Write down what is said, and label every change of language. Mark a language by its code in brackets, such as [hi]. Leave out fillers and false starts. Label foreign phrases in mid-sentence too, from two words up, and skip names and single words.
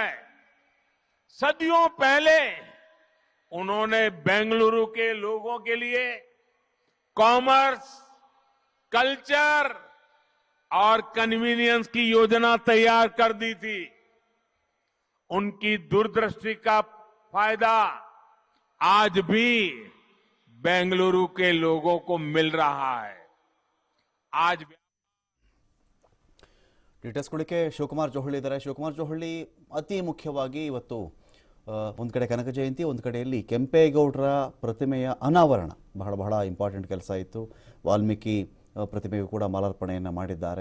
[hi] सदियों पहले उन्होंने बेंगलुरु के लोगों के लिए [en] commerce, culture [hi] और कन्वीनियंस की योजना तैयार कर दी थी। उनकी दूरदृष्टि का फायदा आज भी बेंगलुरु के लोगों को मिल रहा है। आज [kn] ಡಿಟೇಲ್ಸ್ಗಳಿಗೆ ಶಿವಕುಮಾರ್ ಜೋಹಳ್ಳಿ ಇದ್ದಾರೆ. ಶಿವಕುಮಾರ್ ಜೋಹಳ್ಳಿ, ಅತಿ ಮುಖ್ಯವಾಗಿ ಇವತ್ತು ಒಂದು ಕಡೆ ಕನಕ ಜಯಂತಿ, ಒಂದು ಕಡೆಯಲ್ಲಿ ಕೆಂಪೇಗೌಡರ ಪ್ರತಿಮೆಯ ಅನಾವರಣ ಬಹಳ ಬಹಳ ಇಂಪಾರ್ಟೆಂಟ್ ಕೆಲಸ ಇತ್ತು. ವಾಲ್ಮೀಕಿ ಪ್ರತಿಮೆಗೂ ಕೂಡ ಮಾಲಾರ್ಪಣೆಯನ್ನು ಮಾಡಿದ್ದಾರೆ.